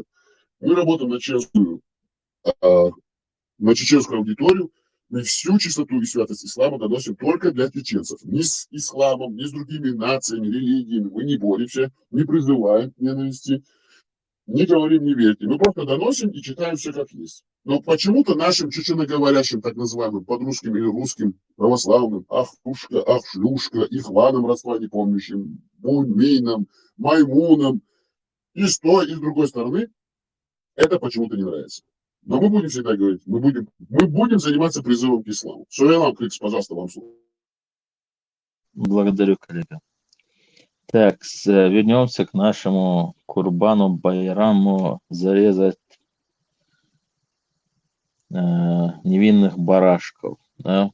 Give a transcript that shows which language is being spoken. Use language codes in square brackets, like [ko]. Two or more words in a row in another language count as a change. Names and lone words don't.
[ru] Мы работаем на чеченскую аудиторию, мы всю чистоту и святость ислама доносим только для чеченцев. Ни с исламом, ни с другими нациями, религиями мы не боремся, не призываем к ненависти, не говорим, не верьте. Мы просто доносим и читаем все как есть. Но почему-то нашим чеченоговорящим, так называемым, подрусским или русским, православным, ахтушка, ахшлюшка, ихванам, родства не помнящим, муминам, маймунам, и с той, и с другой стороны, это почему-то не нравится. Но мы будем всегда говорить, мы будем заниматься призывом к исламу. Сулейман Крикс, пожалуйста, вам слово. Благодарю, коллега. Так, вернемся к нашему Курбану Байраму, зарезать невинных барашков. Да?